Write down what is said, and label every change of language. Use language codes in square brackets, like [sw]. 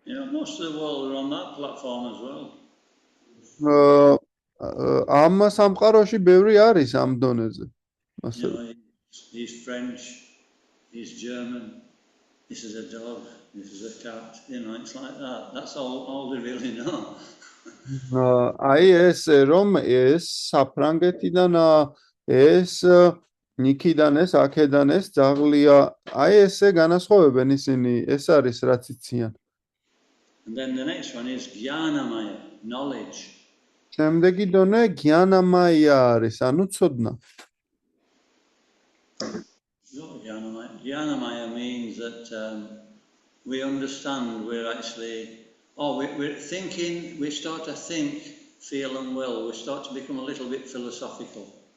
[en] Most of the world are on that platform as well. [ka] ამ სამყაროში ბევრი არის ამ დონეზე. [en] He's French, he's German, this is a dog, this is a cat, it's like that. That's all they really know. [ka] აი ეს რომ ეს საფრანგეთიდან ეს ნიქიდან ეს აქედან ეს ძაღლია, აი ესე განასხვავებენ ისინი, ეს არის რაც იციან. [en] And then the next one is Jnanamaya, knowledge. [ka] შემდეგი დონე გიანამაია არის, ანუ ცოდნა. [en] Jnanamaya means that we understand, we're actually, we're thinking, we start to think, feel and will, we start to become a little bit philosophical.